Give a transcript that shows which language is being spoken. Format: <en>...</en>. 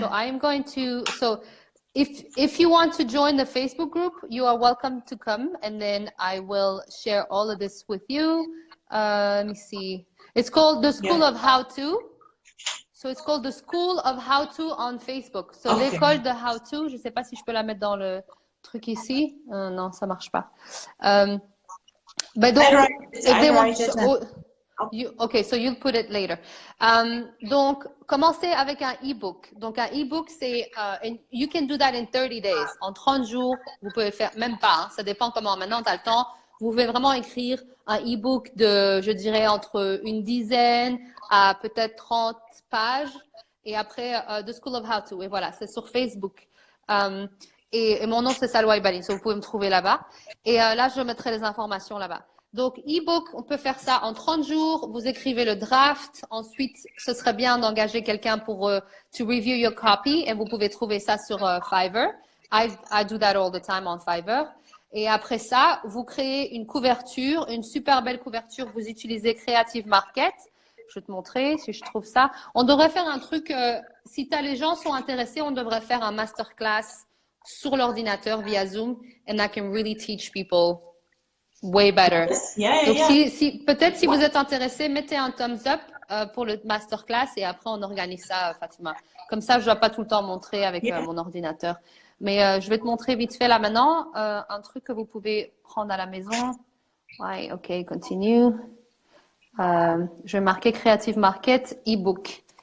<en>so I am going to. So if you want to join the Facebook group, you are welcome to come, and then I will share all of this with you. Let me see. It's called the School of How To. So it's called the School of How To on Facebook. So Okay.</en> <fr>l'école de How To, je ne sais pas si je peux la mettre dans le truc ici. Non, ça marche pas.</fr> <en>But donc, if they want okay, so you'll put it later.</en> <fr>Donc, commencez avec un e-book. Donc, un e-book, c'est,</fr> <en>you can do that in 30 days.</en> <fr>En 30 jours, vous pouvez faire, même pas, hein, ça dépend comment. Maintenant, tu as le temps. Vous pouvez vraiment écrire un e-book de, je dirais, entre une dizaine à peut-être 30 pages. Et après, The School of How To. Et voilà, c'est sur Facebook. Et mon nom, c'est Salwa Ibalin. So vous pouvez me trouver là-bas. Et là, je mettrai les informations là-bas. Donc, e-book, on peut faire ça en 30 jours. Vous écrivez le draft. Ensuite, ce serait bien d'engager quelqu'un pour</fr> <en>to review your copy.</en> <fr>Et vous pouvez trouver ça sur Fiverr.</fr> <en>I do that all the time on Fiverr.</en> <fr>Et après ça, vous créez une couverture, une super belle couverture. Vous utilisez Creative Market. Je vais te montrer si je trouve ça. On devrait faire un truc, si les gens sont intéressés, on devrait faire un masterclass sur l'ordinateur via Zoom.</fr> <en>And I can really teach people way better.</en> <fr>Donc, peut-être si vous êtes intéressé, mettez un thumbs up pour le masterclass et après on organise ça, Fatima. Comme ça, je ne dois pas tout le temps montrer avec mon ordinateur. Mais je vais te montrer vite fait là maintenant un truc que vous pouvez prendre à la maison. Ouais, ok, continue. Je vais marquer Creative Market e-book.</fr>